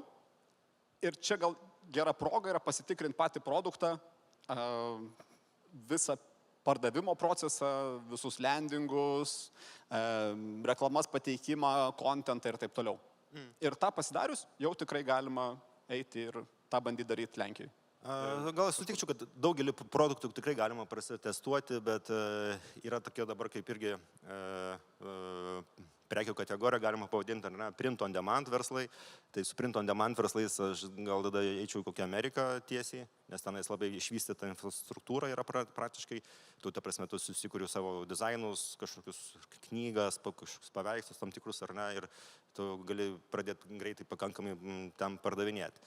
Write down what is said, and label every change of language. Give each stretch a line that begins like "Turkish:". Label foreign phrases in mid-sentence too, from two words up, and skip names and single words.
Lithuanian: Ir čia gal gera proga yra pasitikrinti patį produktą, visą pardavimo procesą, visus landingus, reklamas pateikimą, kontentą ir taip toliau. Ir tą pasidarius jau tikrai galima eiti ir tą bandyti daryti Lenkijoje. Gal sutikčiau, kad daugelį produktų tikrai galima prasitestuoti, bet yra tokia dabar kaip irgi prekių kategoriją galima pavadinti, ar ne,
English: print on demand verslai.
Lithuanian: Tai su
English: print on demand
Lithuanian: verslais aš gal tada eičiau į kokią Ameriką tiesiai, nes tenais labai išvystyta infrastruktūra yra praktiškai. Tu, ta prasme, tu susikūriu savo dizainus, kažkokius knygas, kažkokius paveikslus tam tikrus, ar ne, ir tu gali pradėti greitai pakankamai tam pardavinėti.